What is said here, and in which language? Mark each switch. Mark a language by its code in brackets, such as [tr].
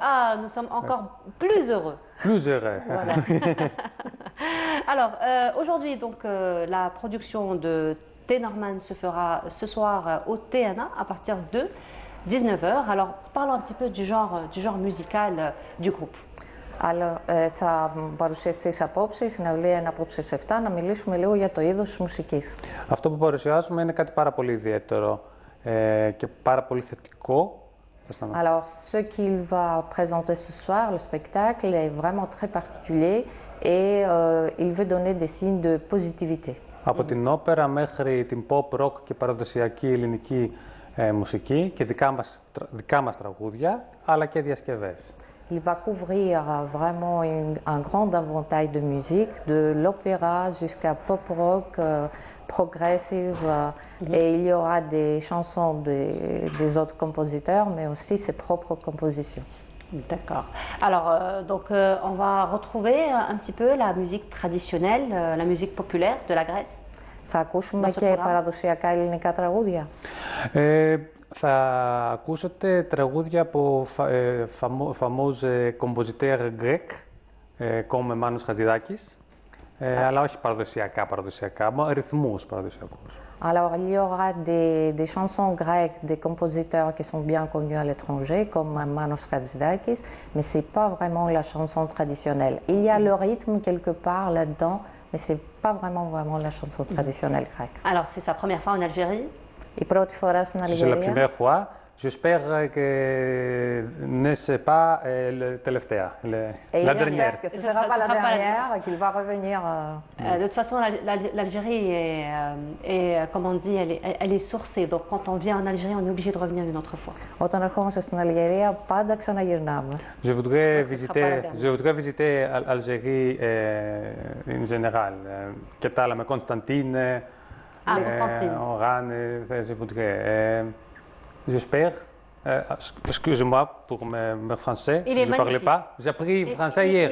[fr] Ah, nous sommes encore plus heureux. Plus heureux. Voilà. Alors, aujourd'hui, donc, la production de Tenorman se fera ce soir au TNA à partir de 19h. Alors, parlons un petit peu du genre musical du groupe. [el] Alors, θα παρουσιαστείς απόψε, η συναυλία είναι απόψε σε 7, να μιλήσουμε λίγο για το είδος της μουσικής. Αυτό που παρουσιάζουμε είναι κάτι πάρα πολύ ιδιαίτερο και πάρα πολύ θετικό. [fr] Alors, ce qu'il va présenter ce soir, le spectacle, est vraiment très particulier et il veut donner des signes de positivité. [el] Από την όπερα μέχρι την pop, rock και παραδοσιακή ελληνική μουσική και δικά μας τραγούδια, αλλά και διασκευές. [fr] Il va couvrir vraiment un grand éventail de musique, de l'opéra jusqu'à pop rock, progressive, et il y aura des chansons des autres compositeurs, mais aussi ses propres compositions. D'accord. Alors, on va retrouver un petit peu la musique traditionnelle, la musique populaire de la Grèce. [el] Θα ακούσουμε και παραδοσιακά ελληνικά τραγούδια. Θα ακούσετε τραγούδια από [fr] fameux compositeur grec, comme [el] Μάνος Χατζηδάκης, αλλά όχι παραδοσιακά, ρυθμούς παραδοσιακούς. [fr] Alors, il y aura des chansons grecques, des compositeurs qui sont bien connus à l'étranger, comme Manos Khatsidakis, mais ce n'est pas vraiment la chanson traditionnelle. Il y a le rythme quelque part là-dedans, mais ce n'est pas vraiment la chanson traditionnelle grecque. Alors, c'est sa première fois en Algérie? [el] Η πρώτη φορά στην Αλγερία. [fr] C'est la première fois. J'espère que ne c'est pas la [el] τελευταία, [fr] la dernière. Que ce ne sera pas la dernière, qu'il va revenir. De toute façon, l'Algérie est, comme on dit, elle est sourcée. Donc, quand on vient en Algérie, on est obligé de revenir une autre fois. [el] Όταν ερχόμαστε στην Αλγερία, πάντα ξαναγυρνάμε. [fr] Je voudrais visiter Algérie en général. [el] Κατάλαβα, [fr] Constantine, Oran, je voudrais. J'espère. Excusez-moi pour mes français. Je ne parlais pas. J'ai appris français hier.